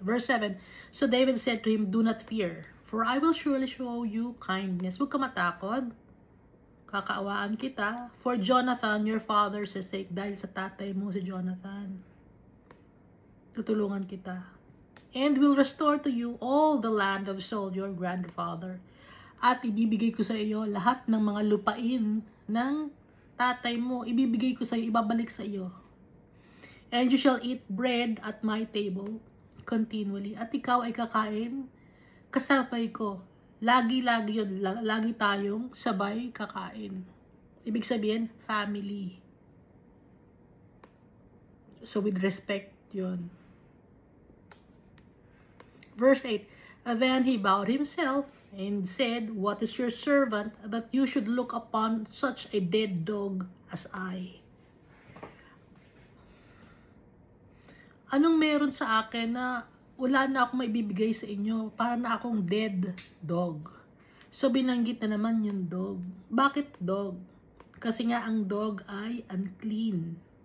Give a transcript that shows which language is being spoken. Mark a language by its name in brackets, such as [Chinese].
[English] Verse 7, So David said to him, Do not fear, for I will surely show you kindness. [Filipino] Huwag ka matakot. Kakaawaan kita. [English] For Jonathan, your father's sake. [Filipino] Dahil sa tatay mo si Jonathan. Tutulungan kita. [English] And will restore to you all the land of Saul, your grandfather. [Filipino] At ibibigay ko sa iyo lahat ng mga lupain ng tatay mo. Ibibigay ko sa iyo, ibabalik sa iyo. [English] And you shall eat bread at my table continually. [Filipino] At ikaw ay kakain kasabay ko. Lagi-lagi yun. Lagi tayong sabay kakain. Ibig sabihin, family. [English] So with respect yun. Verse 8, Then he bowed himself and said, What is your servant that you should look upon such a dead dog as I? [Filipino] Anong meron sa akin na wala na akong maibibigay sa inyo? Para na akong dead dog. So binanggit na naman yung dog. Bakit dog? Kasi nga ang dog ay unclean.